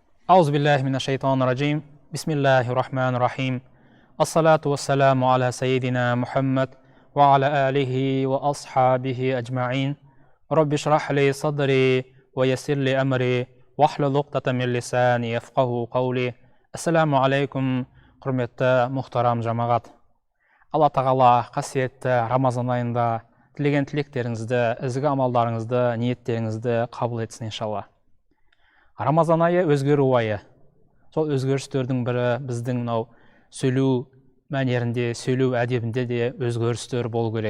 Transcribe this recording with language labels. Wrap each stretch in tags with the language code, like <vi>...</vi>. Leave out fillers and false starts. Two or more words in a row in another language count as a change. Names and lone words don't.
<ar>أعوذ بالله من الشيطان الرجيم بسم الله الرحمن الرحيم الصلاة والسلام على سيدنا محمد وعلى آله وأصحابه أجمعين رب اشرح لي صدري ويسر لي أمري واحلل عقدة من لساني يفقهوا قولي. السلام عليكم,</ar> <kk>құрметті мұхтарам жамағат. Алла тағала қасиетті Рамазан айында тілеген тілектеріңізді, ізгі амалдарыңызды, ниеттеріңізді қабыл етсін иншалла. Рамазан айы өзгеру айы. Сол өзгерістердің бірі біздің мынау сөйлеу мәнерінде, сөйлеу әдебінде де өзгерістер болу керек.</kk>